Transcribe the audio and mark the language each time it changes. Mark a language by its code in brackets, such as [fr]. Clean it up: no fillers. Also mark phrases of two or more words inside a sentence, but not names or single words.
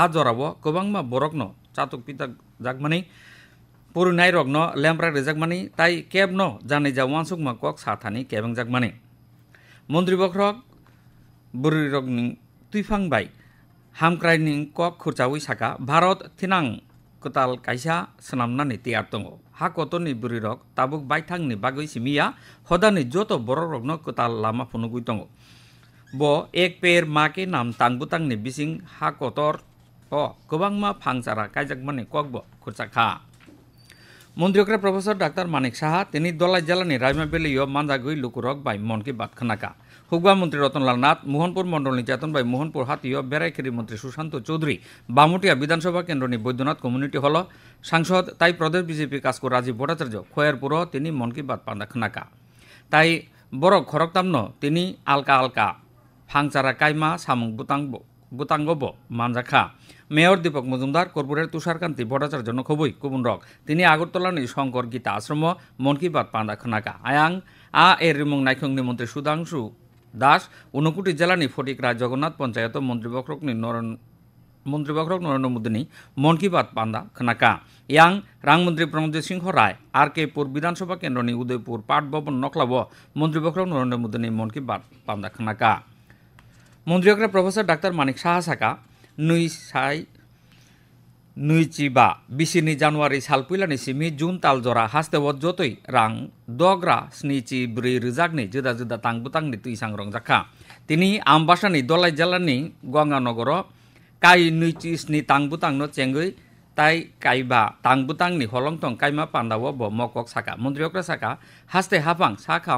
[trp] जरावो गोबांमा बरगनो चातुक पिता जागमानि पुरुनाय रगनो लेम्प्रा रेजागमानि ताई केबनो जानै जा वानसुकमा कक साथानि केबं जागमानि मन्त्री बख्रक बुरि रगनि तुइफांबाय हामक्राइनि कक खुरचावै साका भारत थिनां कताल कायसा सनामनानि तियार दङ हा कतनि बुरि रग ताबुक बायथांनि बागै सिमिया हदानि जत बर रगनो कताल लामा फुनुगुइ दङ ब एक पेर माके नाम तांबुतांनि बिसिं हा कतर अ गोबांमा फांसारा कायजाकमानि ककब खुरचाखा मन्त्रिक्रा प्रफेसर डाक्तार मानिक साहा तिनि दलाई जिल्लानि रायमा बेलियो मानजागै लुकुरक बाय मन की बात खोनाका हुगवा मंत्री रतनलाल नाथ मोहनपुर मंडलनि चेतन बाय मोहनपुर हातियो बेरायखेरी मंत्री सुशांत चौधरी बामुटिया विधानसभा केन्द्रनि बैद्यनाथ कम्युनिटी हल सांसद ताई प्रदेश बीजेपी कास्को राजीव भट्टाचार्य खयरपुर तिनि मन की बात पांदा खोनाका ताई बरक खरकतामनो तिनि आलका आलका फांचारा कायमा सामुं बुतांगब मानजाखा मेयर दीपक मजुमदार कर्पोरेट तुषारकांति भट्टाचार्य नखबई गुबुन रक तिनि आगरतलानि शंकर गीता आश्रम मन की बात पांदा खोनाका आयां आ एर रिमुं नायखंनि मंत्री सुधांशु दास ऊनकोटी जिलानि फटिकरा जगन्नाथ पंचायत मन्त्री बख्रक नरेंद्र मोदीनि मन की बात पांदा खोनाका यां रां मंत्री प्रमोद सिंह राय आर के पुर विधानसभा केन्द्रनि उदयपुर पाट भवन नखलाब मन्त्री बख्रक नरेंद्र मोदीनि मन की बात पांदा खोनाका मन्त्रिक्रा प्रफेसर डाक्तार मानिक साहा साका नुइचिबा बिसिनि जानुवारि साल पैलानि सिमि जून ताल जरा हास्तेव जतै रां दग्रा स्निचि ब्रै रिजागनि जुदा जुदा तांबुतांनि तुइसां रंजाखा तिनि आमबासानि दलाई जिल्लानि गंगानगर काई नुइचि स्नि तांबुतांनो चेंगै ताई काइबा तांबुतांनि हलंथं काइमा पान्दाव ब मकक साका मन्त्रिक्रा साका हास्ते हाफां साखाम